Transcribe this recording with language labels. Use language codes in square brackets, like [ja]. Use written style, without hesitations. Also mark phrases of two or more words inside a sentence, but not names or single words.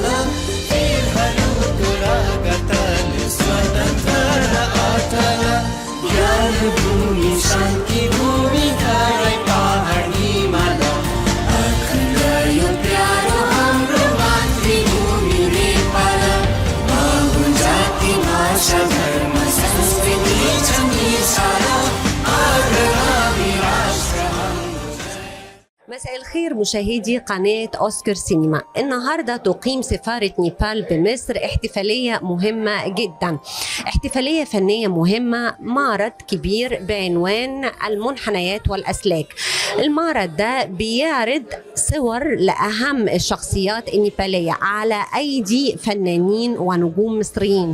[ne] वीरहरूको रगतले स्वतन्त्र अटल ज्ञान भूमि शान्ति भूमि धरै पहाड हिमाल अखण्ड यो प्यारो हाम्रो मातृभूमि नेपाल बहु जाति भाषा धर्म संस्कृति छ निसार अग्रगामी राष्ट्र हाम्रो। [ar] مساء الخير مشاهدي قناة أوسكار سينما. النهاردة تقيم سفارة نيبال بمصر احتفالية مهمة جدا، احتفالية فنية مهمة، معرض كبير بعنوان المنحنيات والأسلاك. المعرض ده بيعرض صور لأهم الشخصيات النيبالية على أيدي فنانين ونجوم مصريين.